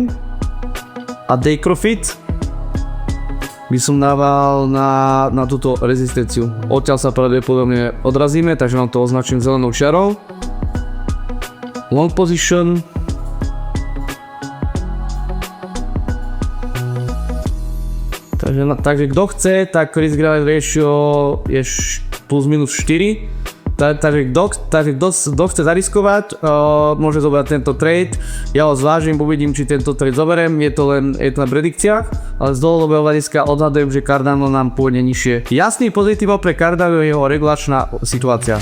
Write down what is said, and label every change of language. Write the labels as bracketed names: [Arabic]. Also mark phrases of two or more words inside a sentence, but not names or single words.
[Slovak] A Decrofit by som dával na túto rezistenciu. Odtiaľ sa pravdepodobne odrazíme, takže vám to označím zelenou čiarou. [English] Long position. [Slovak] Takže kto chce, tak [English] risk reward ratio [Slovak] je plus minus 4. Takže kto chce zariskovať, môže zobrať tento trade. Ja ho zvážim, uvidím, či tento trade zoberiem, je to len v predikciách, ale z dlhodobého hľadiska odhadujem, že Cardano nám pôjde nižšie. Jasný pozitív pre Cardano je jeho regulačná situácia.